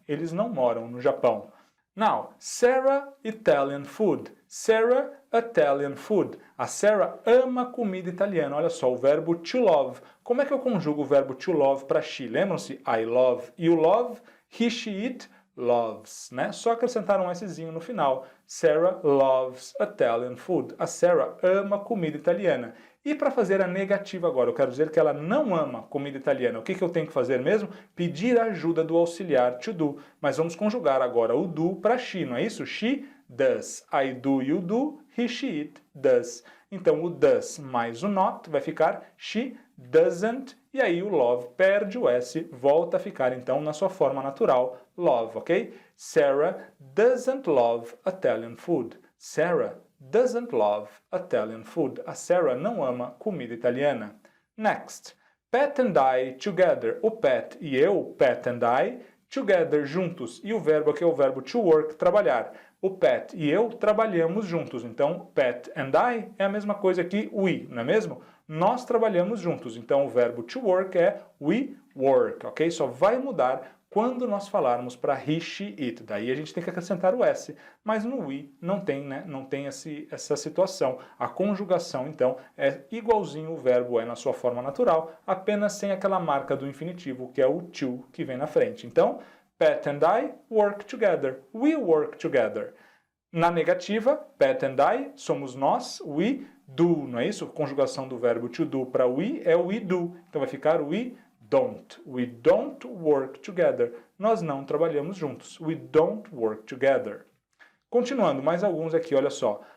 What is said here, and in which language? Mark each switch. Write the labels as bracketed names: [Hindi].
[Portuguese] Eles não moram no Japão. [English] Now, Sarah Italian food. Sarah Italian food. [Portuguese] A Sarah ama comida italiana. Olha só, o verbo to love. Como é que eu conjugo o verbo to love para she? Lembram-se? [English] I love, you love, he, she, it, loves, [Portuguese] né? Só acrescentar um Szinho no final. [English] Sarah loves Italian food. [Portuguese] A Sarah ama comida italiana. E para fazer a negativa agora, eu quero dizer que ela não ama comida italiana. O que eu tenho que fazer mesmo? Pedir a ajuda do auxiliar to do. Mas vamos conjugar agora o do para she, não é isso? [English] She does. I do, you do, he, she, it does. [Portuguese] Então o does mais o not vai ficar she doesn't. E aí o love perde o S, volta a ficar então na sua forma natural, love, ok? [English] Sarah doesn't love Italian food. Sarah doesn't love Italian food. [Portuguese] A Sarah não ama comida italiana. [English] Next. Pat and I together. [Portuguese] O Pat e eu, [English] Pat and I, together, juntos. [Portuguese] E o verbo aqui é o verbo to work, trabalhar. O Pat e eu trabalhamos juntos. Então, Pat and I é a mesma coisa que we, não é mesmo? Nós trabalhamos juntos. Então, o verbo to work é we work, ok? Só vai mudar quando nós falarmos para he, she, it. Daí a gente tem que acrescentar o S. Mas no we não tem, né? Não tem essa situação. A conjugação, então, é igualzinho o verbo é na sua forma natural, apenas sem aquela marca do infinitivo, que é o to, que vem na frente. Então, [English] Pat and I work together. We work together. [Portuguese] Na negativa, Pat and I somos nós, we do, não é isso? A conjugação do verbo to do para we é we do. Então vai ficar we don't. [English] We don't work together. [Portuguese] Nós não trabalhamos juntos. [English] We don't work together. [Portuguese] Continuando, mais alguns aqui, olha só.